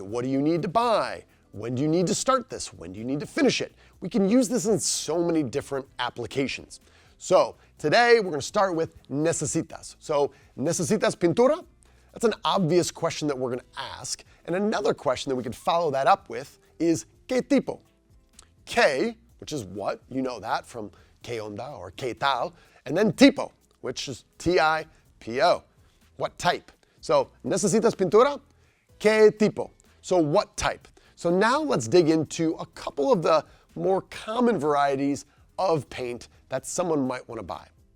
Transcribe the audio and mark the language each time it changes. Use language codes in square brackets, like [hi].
[en] What do you need to buy? When do you need to start this? When do you need to finish it? We can use this in so many different applications. So today we're going to start with necesitas. So [es] necesitas pintura? [en] That's an obvious question that we're going to ask. And another question that we could follow that up with is [es] ¿qué tipo? [en] ¿Qué, which is what, you know that from [es] ¿qué onda [en] or [es] ¿qué tal? [en] And then tipo, which is T-I-P-O, what type? So [es] necesitas pintura? ¿Qué tipo? [en] So what type? So now let's dig into a couple of the more common varieties of paint that someone might want to buy.